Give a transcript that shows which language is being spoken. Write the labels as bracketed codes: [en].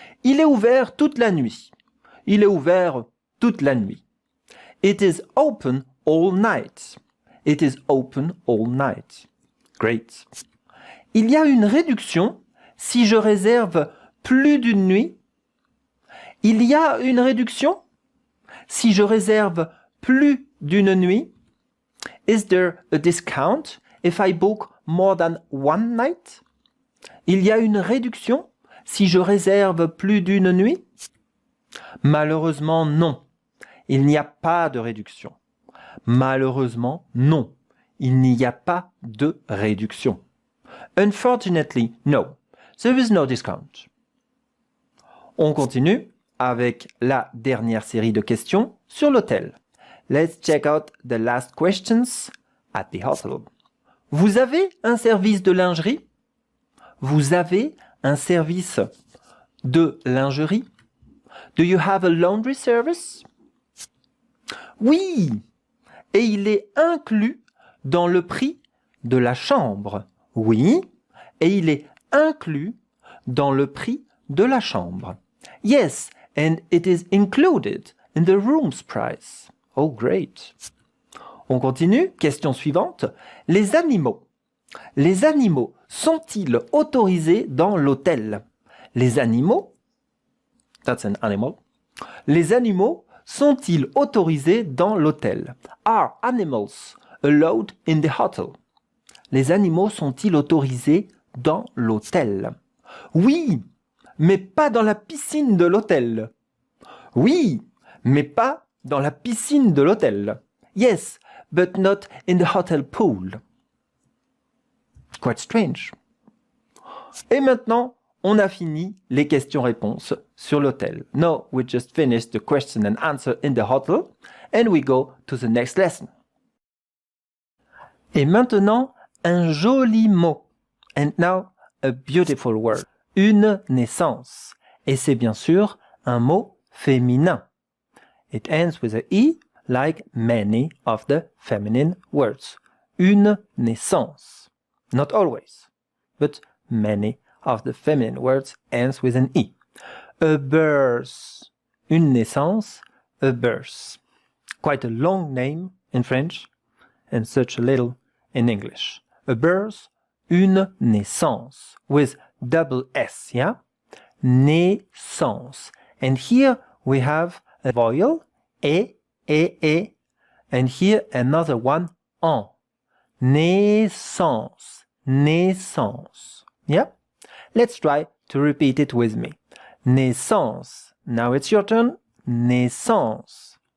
[fr] Il est ouvert toute la nuit. Il est ouvert toute la nuit. [en] It is open all night. It is open all night. Great. [fr] Il y a une réduction si je réserve plus d'une nuit. Il y a une réduction si je réserve plus d'une nuit. [en] Is there a discount if I book more than one night? [fr] Il y a une réduction si je réserve plus d'une nuit? Malheureusement, non. Il n'y a pas de réduction. Malheureusement, non. Il n'y a pas de réduction. [en] Unfortunately, no. There is no discount. [fr] On continue avec la dernière série de questions sur l'hôtel. [en] Let's check out the last questions at the hotel. [fr] Vous avez un service de lingerie? Vous avez un service de lingerie? [en] Do you have a laundry service? [fr] Oui, et il est inclus dans le prix de la chambre. Oui, et il est inclus dans le prix de la chambre. [en] Yes, and it is included in the room's price. Oh, great. [fr] On continue. Question suivante. Les animaux. Les animaux sont-ils autorisés dans l'hôtel? Les animaux, [en] that's an animal. [fr] Les animaux sont-ils autorisés dans l'hôtel? [en] Are animals allowed in the hotel? [fr] Les animaux sont-ils autorisés dans l'hôtel? Oui, mais pas dans la piscine de l'hôtel. Oui, mais pas dans la piscine de l'hôtel. [en] Yes, but not in the hotel pool. Quite strange. [fr] Et maintenant, on a fini les questions-réponses sur l'hôtel. [en] Now, we just finished the question and answer in the hotel, and we go to the next lesson. [fr] Et maintenant, un joli mot. [en] And now, a beautiful word. [fr] Une naissance. Et c'est bien sûr un mot féminin. [en] It ends with a E, like many of the feminine words. [fr] Une naissance. [en] Not always, but many of the feminine words ends with an E. A birth. [fr] Une naissance, [en] a birth. Quite a long name in French and such a little in English. A birth, [fr] une naissance [en] with double S, yeah? [fr] Naissance. [en] And here we have a vowel, e, and here another one, en. [fr] Naissance, naissance. Yeah? [en] Let's try to repeat it with me. Naissance. Now it's your turn. Naissance.